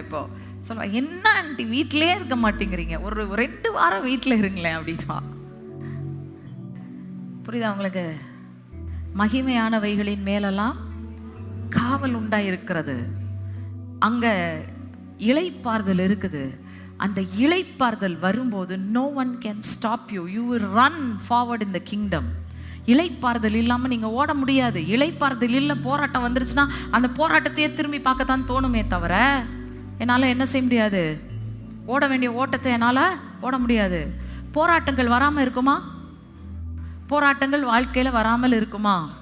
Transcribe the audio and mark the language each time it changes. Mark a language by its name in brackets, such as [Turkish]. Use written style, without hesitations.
[Tamil] இப்போ சொல்லுவா, என்ன ஆண்டி வீட்டிலே இருக்க மாட்டேங்கிறீங்க, ஒரு 2 வாரம் வீட்டில் இருங்களேன் அப்படின்னா. புரியுதா உங்களுக்கு? மகிமையானவைகளின் மேலெல்லாம் காவல் உண்டாயிருக்கிறது. அங்க இளைப்பாறுதல் இருக்குது. அந்த இளைப்பாறுதல் வரும்போது [English] no one can stop you. You will run forward in the kingdom. [Tamil] இளைப்பாறுதல் இல்லாமல் நீங்கள் ஓட முடியாது. இளைப்பாறுதல் இல்லை, போராட்டம் வந்துருச்சுன்னா அந்த போராட்டத்தையே திரும்பி பார்க்கத்தான் தோணுமே தவிர என்னால் என்ன செய்ய முடியாது, ஓட வேண்டிய ஓட்டத்தை என்னால் ஓட முடியாது. போராட்டங்கள் வராமல் இருக்குமா? போராட்டங்கள் வாழ்க்கையில் வராமல் இருக்குமா?